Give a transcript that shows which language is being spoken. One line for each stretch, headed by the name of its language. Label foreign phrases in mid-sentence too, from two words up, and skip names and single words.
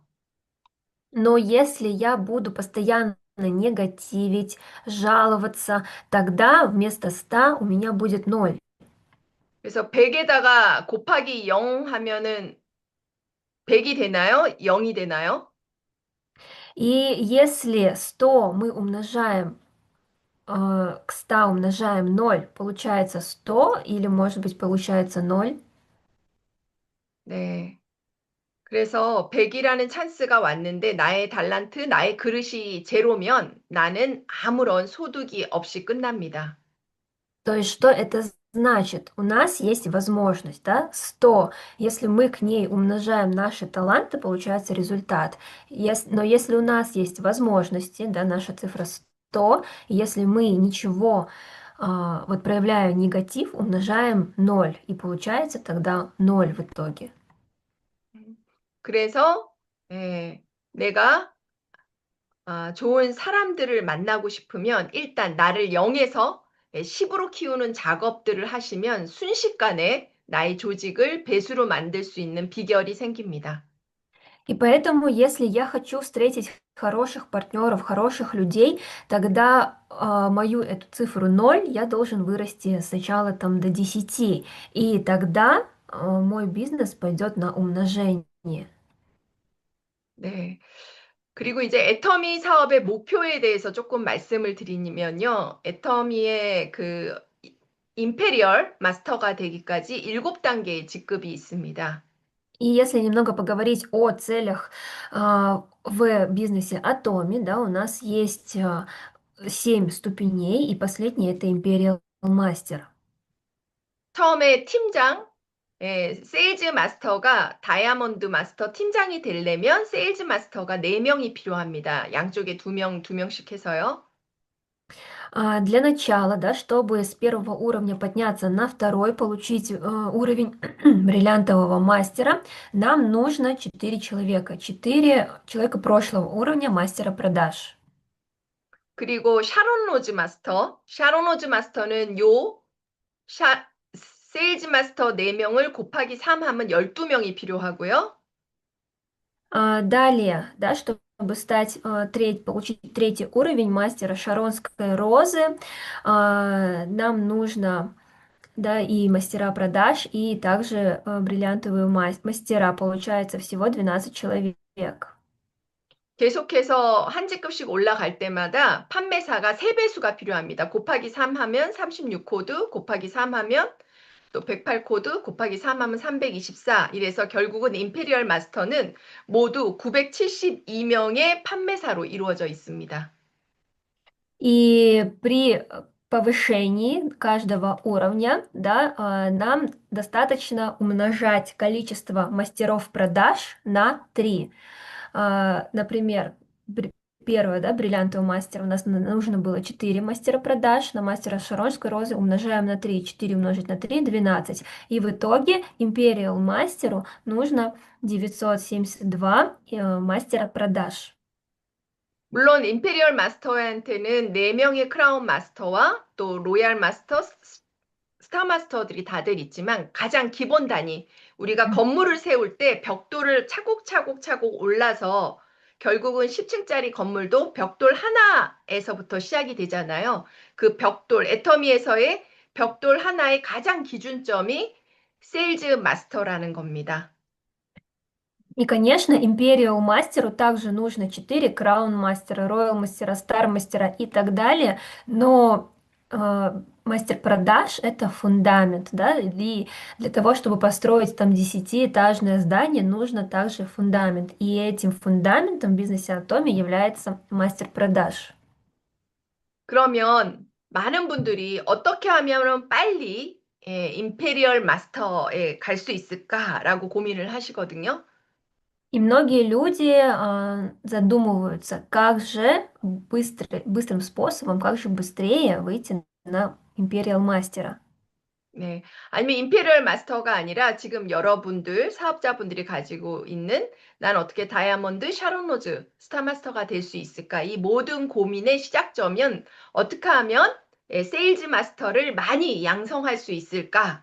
Russian: Но если я буду постоянно негативить, жаловаться, тогда вместо 100 у меня будет 0.
Korean: 그래서 100에다가 곱하기 0 하면은 100이 되나요? 0이 되나요?
Russian: И если 100 мы умножаем к 100 умножаем 0, получается 100 или, может быть, получается 0.
Korean: 네. 그래서 100이라는 찬스가 왔는데 나의 달란트, 나의 그릇이 제로면 나는 아무런 소득이 없이 끝납니다.
Russian: То есть, что это значит? У нас есть возможность, да, 100. Если мы к ней умножаем наши таланты, получается результат. Но если у нас есть возможности, да, наша цифра 100, если мы ничего, вот проявляя негатив, умножаем 0, и получается тогда 0 в итоге.
Korean: 그래서 내가 좋은 사람들을 만나고 싶으면 일단 나를 0에서 10으로 키우는 작업들을 하시면 순식간에 나의 조직을 배수로 만들 수 있는 비결이 생깁니다.
Russian: И поэтому, если я хочу встретить хороших партнеров, хороших людей, тогда мою эту цифру 0 я должен вырасти сначала там до 10. И тогда мой бизнес пойдет на умножение.
Korean: 네. 그리고 이제 애터미 사업의 목표에 대해서 조금 말씀을 드리면요. 애터미의 그 임페리얼 마스터가 되기까지 7단계의 직급이 있습니다.
Russian: И если немного поговорить о целях в бизнесе Atomi, да, у нас есть 7 ступеней, и последняя это Imperial Master.
Korean: 처음에 팀장, 세일즈 마스터가 다이아몬드 마스터 팀장이 되려면 세일즈 마스터가 4명이 필요합니다. 양쪽에 2명, 2명씩 해서요.
Russian: Для начала, да, чтобы с первого уровня подняться на второй, получить уровень бриллиантового мастера, нам нужно 4 человека. 4 человека прошлого уровня мастера продаж.
Korean: 그리고 샤론 로즈 마스터. 샤론 로즈 마스터는 세일즈 마스터 4명을 곱하기 3 하면 12명이 필요하고요.
Russian: Далее, да, чтобы стать получить третий уровень мастера Шаронской розы, нам нужно, да, и мастера продаж, и также бриллиантовые мастера. Получается всего 12 человек.
Korean: 계속해서 한 직급씩 올라갈 때마다 판매사가 3배수가 필요합니다. 곱하기 3 하면 36코드, 곱하기 3 하면 또 108코드, 곱하기 3 하면 324. 이래서 결국은 임페리얼 마스터는 모두 972명의 판매사로 이루어져 있습니다.
Russian: И при повышении каждого уровня, да, нам достаточно умножать количество мастеров продаж на 3. Например, первое, да, бриллиантовый мастер, у нас нужно было 4 мастера продаж, на мастера Шаронской розы умножаем на 3, 4 умножить на 3, 12. И в итоге Imperial мастеру нужно 972 мастера продаж.
Korean: 물론 임페리얼 마스터한테는 4명의 크라운 마스터와 또 로얄 마스터, 스타 마스터들이 다들 있지만 가장 기본 단위, 우리가 건물을 세울 때 벽돌을 차곡차곡 올라서 결국은 10층짜리 건물도 벽돌 하나에서부터 시작이 되잖아요. 그 벽돌, 애터미에서의 벽돌 하나의 가장 기준점이 세일즈 마스터라는 겁니다.
Russian: И, конечно, Imperial мастеру также нужно 4 Crown мастера, Royal мастера, Star мастера и так далее, но мастер продаж это фундамент, да, и для того, чтобы построить там 10-этажное здание, нужно также фундамент, и этим фундаментом в бизнесе Atomi является мастер продаж.
Korean: 그러면 많은 분들이 어떻게 하면 빨리 임페리얼 마스터에 갈 수 있을까라고 고민을 하시거든요.
Russian: И многие люди задумываются, как же быстрым способом, как же быстрее выйти на Imperial мастера.
Korean: 네. 아니면 임페리얼 마스터가 아니라 지금 여러분들, 사업자분들이 가지고 있는 난 어떻게 다이아몬드, 샤론 로즈, 스타 마스터가 될 수 있을까? 이 모든 고민의 시작점은 어떻게 하면 세일즈 마스터를 많이 양성할 수 있을까?